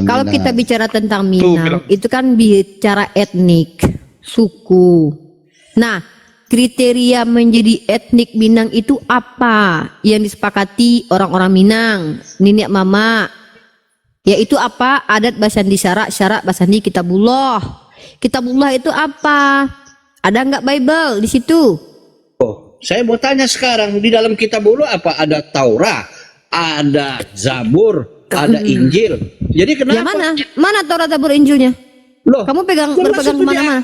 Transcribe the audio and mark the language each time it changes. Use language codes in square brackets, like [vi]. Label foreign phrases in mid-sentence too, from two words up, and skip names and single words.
[id] Kalau Minang. kita bicara tentang bilang. Minang, itu kan bicara etnik, suku. Nah, kriteria menjadi etnik Minang itu apa yang disepakati orang-orang Minang, nenek mama? Yaitu apa? [min] Adat Basandi syarak, syarak Basandi Kitabullah. [id] Kitabullah itu apa? Ada nggak Bible di situ? Oh, saya mau tanya sekarang, di dalam Kitabullah apa? Ada Taurat, ada Zabur, ada Injil. Jadi kenapa? Ya mana? Mana Taurat Zabur Injilnya? Loh, Kamu jelas berpegang itu kemana-mana.